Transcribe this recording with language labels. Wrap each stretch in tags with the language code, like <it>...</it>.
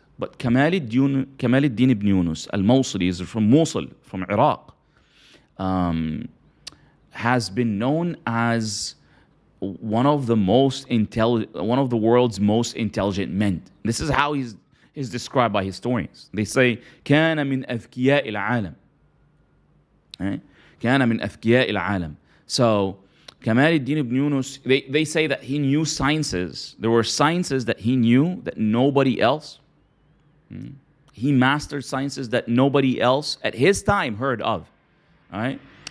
<en>But Kamal al-Din ibn Yunus, al-Mawsili, is from Mosul, from Iraq, has been known as one of the world's most intelligent men. This is how he's described by historians. They say</en> <ar>كان من أذكياء العالم.</ar> <en>Right?</en> <ar>كان من أذكياء العالم.</ar> <en>So Kamal al-Din ibn Yunus, they say that he knew sciences. There were sciences that he knew that nobody else. He mastered sciences that nobody else at his time heard of. All right?</en>